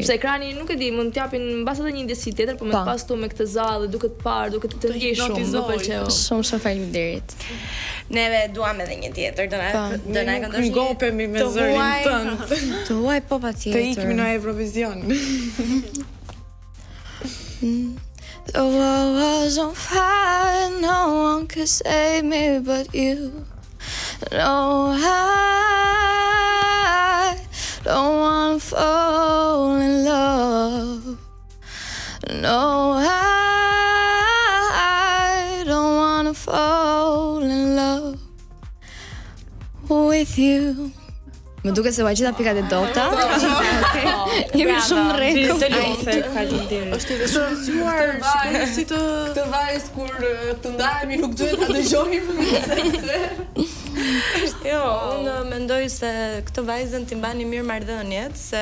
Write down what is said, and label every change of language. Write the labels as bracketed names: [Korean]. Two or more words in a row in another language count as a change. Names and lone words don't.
[Albanian] Sepse ekrani nuk e di, mund t'japin mbas edhe një ndjesi tjetër, por me pas tu me këtë zallë, duket parë, duket të ndjej shumë, më pëlqeu. Shumë faleminderit. Neve duam edhe një tjetër, do na këndosh një. Ngopemi me zërin tënd. Të huaj po patjetër. Të ikim në Eurovision. [English] The world was on fire, no one could save me but you. No, I don't wanna fall in love. No, I don't wanna fall in love with you. [Albanian] Më duket se gjitha pikat e dota. Jemi shumë rregull. Faleminderit. Është edhe shumë zgjuar, shikoni si këtë vajzë kur të ndahemi nuk duhet ta dëgjojmë. Jo, unë mendoj se këtë vajzën t'i mbani mirë marrëdhëniet, se